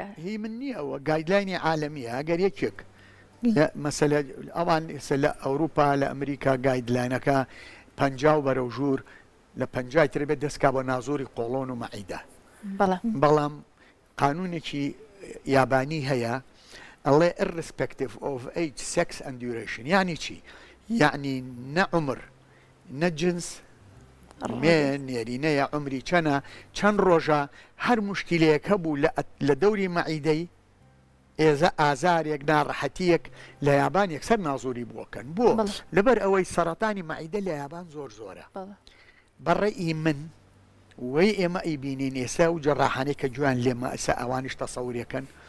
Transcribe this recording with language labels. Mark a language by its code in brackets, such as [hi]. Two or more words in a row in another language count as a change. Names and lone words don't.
[ckb] هی من نییە ئەوە گایدلاینی عالەمیە ئەگەر یەکێک مەسەلە ئەوان لە ئەوروپا لە ئەمریکا گایدلاینەکە 50 بەرەو ژوور لە 50 تر بێت دەستکا بۆ نازۆری قۆڵۆن و مەعیدە بەڵام قانونێکی یابانی هەیە ئەڵێ [en] irrespective of age sex and duration [ckb] یعنی چی؟ یعنی نە عمر نە جنس نێرینە یا عمری چەنە چەند ڕۆژە هەر مشکلەیەک هەبوو لە دەوری مەعیدەی ئێزە ئازارێک ناڕەحەتیەک لە یابان یەکسەر نازۆری بۆکەن بۆ لەبەر ئەوەی سەرەتانی مەعیدە لە یابان زۆرە بەڕێی من وەی ئێمە ئەیبینین ئێستا و جەڕاحانەی کە جویان لێمە ئەسا ئەوانیش تەسەوریەکەن